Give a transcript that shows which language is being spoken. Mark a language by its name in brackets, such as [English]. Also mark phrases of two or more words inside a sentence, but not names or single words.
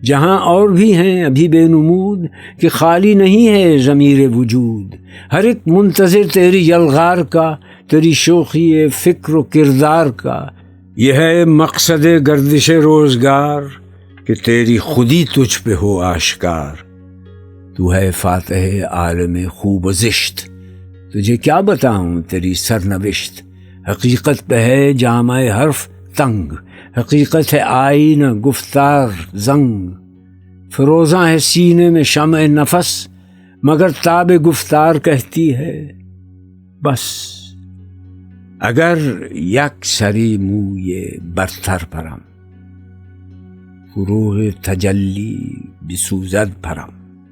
[Urdu] جہاں اور بھی ہیں ابھی بے نمود کہ خالی نہیں ہے ضمیر وجود، ہر ایک منتظر تیری یلغار کا، تیری شوخی فکر و کردار کا۔ یہ ہے مقصد گردش روزگار کہ تیری خودی تجھ پہ ہو آشکار۔ تو ہے فاتح عالم خوب و زشت، تجھے کیا بتاؤں تیری سرنوشت۔ حقیقت پہ ہے جامع حرف تنگ، حقیقت ہے آئینہ گفتار زنگ۔ فروزاں ہے سینے میں شمع نفس، مگر تاب گفتار کہتی ہے بس۔ [Persian] اگر یک سری موی برتر پرم، فروغ تجلی بسوزد پرم۔